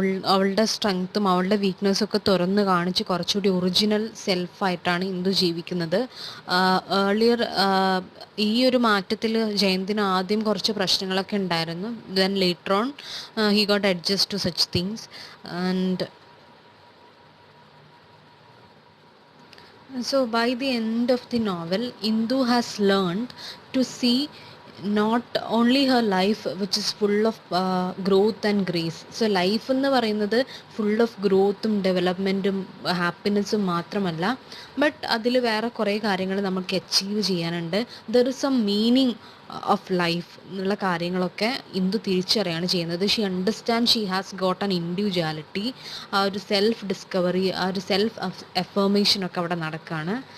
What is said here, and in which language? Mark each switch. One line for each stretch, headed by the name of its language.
Malayalam: അവളുടെ സ്ട്രെങ്ത്തും അവളുടെ വീക്ക്നെസ്സും ഒക്കെ തുറന്ന് കാണിച്ച് കുറച്ചുകൂടി ഒറിജിനൽ സെൽഫായിട്ടാണ് ഇന്ദു ജീവിക്കുന്നത്. ഏർലിയർ ഈ ഒരു മാറ്റത്തിൽ ജയന്തിന് ആദ്യം കുറച്ച് പ്രശ്നങ്ങളൊക്കെ ഉണ്ടായിരുന്നു.
English: Then later on he got adjust to such things. And so by the end of the novel, Indu has learned to see not only her life which is full of growth and grace.
Malayalam: So life എന്ന് പറയുന്നത് full of ഗ്രോത്തും ഡെവലപ്മെൻറ്റും ഹാപ്പിനെസ്സും മാത്രമല്ല, but അതിൽ വേറെ കുറേ കാര്യങ്ങൾ നമുക്ക് achieve ചെയ്യാനുണ്ട്.
English: there is some meaning of life
Malayalam: എന്നുള്ള കാര്യങ്ങളൊക്കെ ഇന്ദു തിരിച്ചറിയാണ് ചെയ്യുന്നത്.
English: She understand she has got an individuality.
Malayalam: ആ ഒരു സെൽഫ് ഡിസ്കവറി, ആ ഒരു സെൽഫ് അഫർമേഷനൊക്കെ അവിടെ നടക്കുകയാണ്.